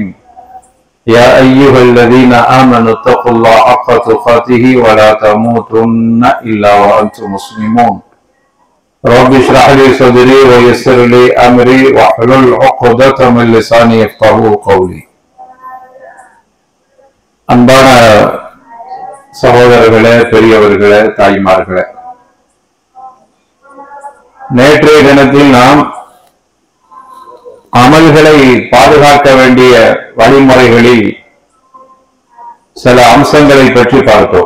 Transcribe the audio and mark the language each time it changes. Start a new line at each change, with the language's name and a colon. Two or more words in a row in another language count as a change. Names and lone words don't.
Arabic: يا أيها الذين آمنوا اتقوا الله حق تقاته ولا تموتن إلا وأنتم مسلمون. رب اشرح لي صدري ويسر لي أمري واحلل عقدة من لساني يفقهوا قولي.
Tamil: அன்பான சகோதரர்களே, பெரியவர்களே, தாய்மார்களே, நேற்றைய தினத்தில் நாம் அமல்களை பாதுகாக்க வேண்டிய வழிமுறைகளில் சில அம்சங்களை பற்றி பார்த்தோம்.